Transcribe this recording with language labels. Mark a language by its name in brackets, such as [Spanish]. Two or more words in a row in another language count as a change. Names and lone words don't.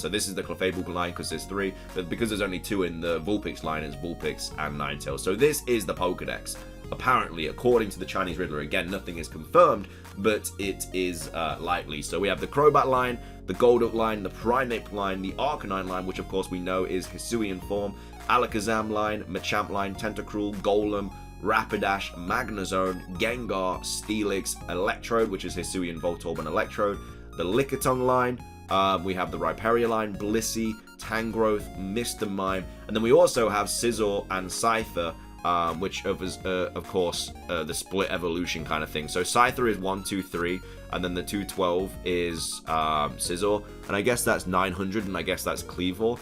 [English] So this is the Clefable line because there's 3, but because there's only 2 in the Vulpix line, it's Vulpix and Ninetales. So this is the Pokedex. Apparently, according to the Chinese Riddler, again, nothing is confirmed, but it is likely. So we have the Crobat line, the Golduck line, the Primeape line, the Arcanine line, which of course we know is Hisuian form, Alakazam line, Machamp line, Tentacruel, Golem, Rapidash, Magnezone, Gengar, Steelix, Electrode, which is Hisuian, Voltorb, and Electrode, the Lickitung line. We have the Rhyperior line, Blissey, Tangrowth, Mr. Mime, and then we also have Scizor and Scyther, which of course the split evolution kind of thing. So Scyther is 1, 2, 3, and then the 212 is Scizor, and I guess that's 900, and I guess that's Cleavor.